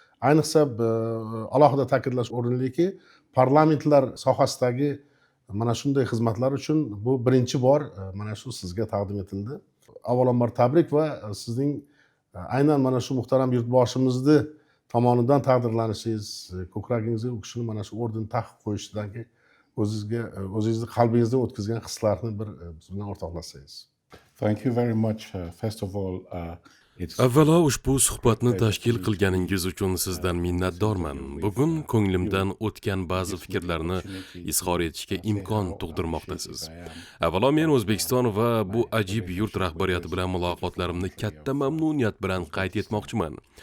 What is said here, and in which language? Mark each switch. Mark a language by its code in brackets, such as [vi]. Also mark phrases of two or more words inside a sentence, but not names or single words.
[uz] Ayniqsa, e, alohida ta'kidlash o'rinliki, parlamentlar sohasidagi mana shunday xizmatlar uchun bu birinchi bor, e, mana shu sizga taqdim etildi. Avvalambor tabrik va, e, sizning, e, aynan mana shu muhtaram yurtboshimizni tomonidan taqdirlanishingiz, e, ko'kragingizga u kishini mana shu orden taqib qo'yishidan keyin o'zingizga, e, o'zingizni qalbingizdan o'tkazgan hislarni bir, e, biz bilan o'rtoqlashsangiz. [en] Thank you very much. Uh, first of all, uh, it's [uz] Avvalo, ushbu suhbatni tashkil qilganingiz uchun sizdan minnatdorman. Bugun ko'nglimdan o'tgan ba'zi fikrlarni izhor etishga imkon tug'dirmoqdasiz. Avvalo, men O'zbekiston va bu ajib yurt rahbariyati bilan muloqotlarimni katta mamnuniyat bilan qayd etmoqchiman.